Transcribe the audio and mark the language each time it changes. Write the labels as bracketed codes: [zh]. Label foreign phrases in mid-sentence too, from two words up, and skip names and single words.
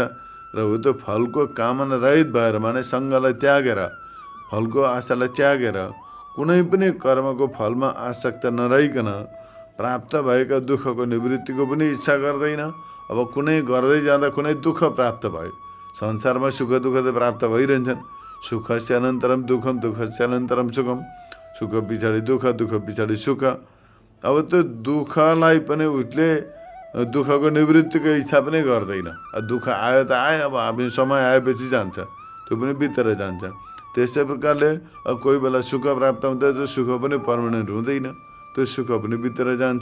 [ne] र हो त्यो फलको कामना रहित भएर माने सङ्गलाई त्यागेर, फलको आशालाई त्यागेर, कुनै पनि कर्मको फलमा आसक्त नरहिकन प्राप्त भएका दुःखको निवृत्तिको पनि इच्छा गर्दैन। अब कुनै गर्दै जाँदा कुनै दुःख प्राप्त भयो, संसारमा सुख दुःख त प्राप्त भइरहन्छन्। [sa] सुखस्य अनन्तरम दुःखम, दुःखस्य अनन्तरम सुखम, [ne] सुख पछाडि दुःख, दुःख पछाडि सुख। अब त्यो दुःखलाई पनि उसले दुःखको निवृत्तिको इच्छा पनि गर्दैन। दुःख आयो त आयो, अब हामी समय आएपछि जान्छ, त्यो पनि बितेर जान्छ। त्यस्तै प्रकारले कोही बेला सुख प्राप्त हुँदा त्यो सुख पनि पर्मानेन्ट हुँदैन, त्यो सुख पनि बितेर जान्छ।